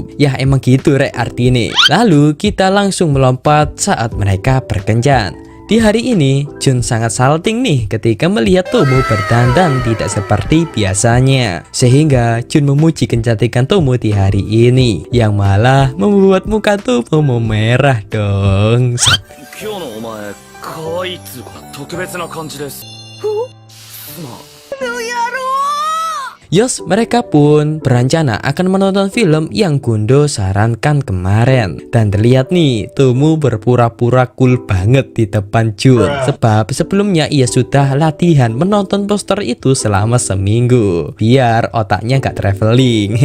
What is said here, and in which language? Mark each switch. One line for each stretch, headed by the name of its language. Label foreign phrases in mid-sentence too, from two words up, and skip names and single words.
Indonesian: Ya emang gitu rek artinya. Lalu kita langsung melompat saat mereka berkencan. Di hari ini, Jun sangat salting nih ketika melihat Tomo berdandan tidak seperti biasanya. Sehingga Jun memuji kecantikan Tomo di hari ini, yang malah membuat muka Tomo memerah dong.
Japanese: 今日のお前、可愛いっつうか特別な感じです。
Indonesian: Yos, mereka pun berencana akan menonton film yang Gundo sarankan kemarin. Dan terlihat nih, Tomo berpura-pura cool banget di depan Jun. Sebab sebelumnya ia sudah latihan menonton poster itu selama seminggu, biar otaknya gak traveling.